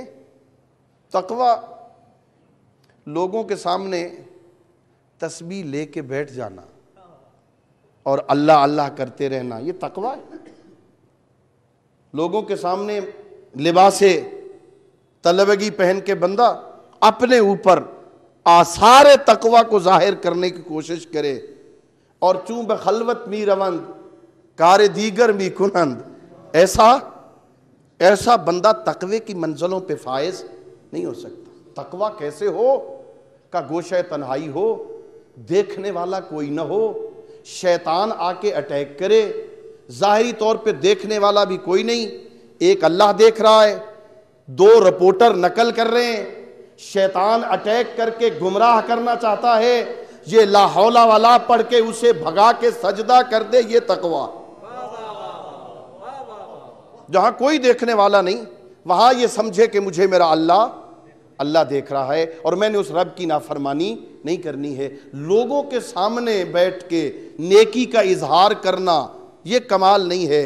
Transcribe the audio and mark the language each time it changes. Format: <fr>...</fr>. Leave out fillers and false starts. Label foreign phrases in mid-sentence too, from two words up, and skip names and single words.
<ur>تقوی لوگوں کے سامنے تسبیح لے کے بیٹھ جانا اور اللہ اللہ کرتے رہنا، یہ تقوی ہے۔ لوگوں کے سامنے لباس طلبگی پہن کے بندہ اپنے اوپر آثار تقوی کو ظاہر کرنے کی کوشش کرے، اور</ur> <fa>چون بخلوت می روند کار دیگر می کنند،</fa> <ur>ایسا بندہ تقوی کی منزلوں پہ فائز نہیں ہو سکتا۔ تقوی کیسے ہو؟ کہ گوشہ تنہائی ہو، دیکھنے والا کوئی نہ ہو، شیطان آ کے اٹیک کرے، ظاہری طور پہ دیکھنے والا بھی کوئی نہیں، ایک اللہ دیکھ رہا ہے، دو رپورٹر نقل کر رہے ہیں، شیطان اٹیک کر کے گمراہ کرنا چاہتا ہے، یہ</ur> <ar>لا حول ولا</ar> <ur>پڑھ کے اسے بھگا کے سجدہ کر دے، یہ تقوی۔ جہاں کوئی دیکھنے والا نہیں، وہاں یہ سمجھے کہ مجھے میرا اللہ دیکھ رہا ہے، اور میں نے اس رب کی نافرمانی نہیں کرنی ہے۔ لوگوں کے سامنے بیٹھ کے نیکی کا اظہار کرنا یہ کمال نہیں ہے۔</ur>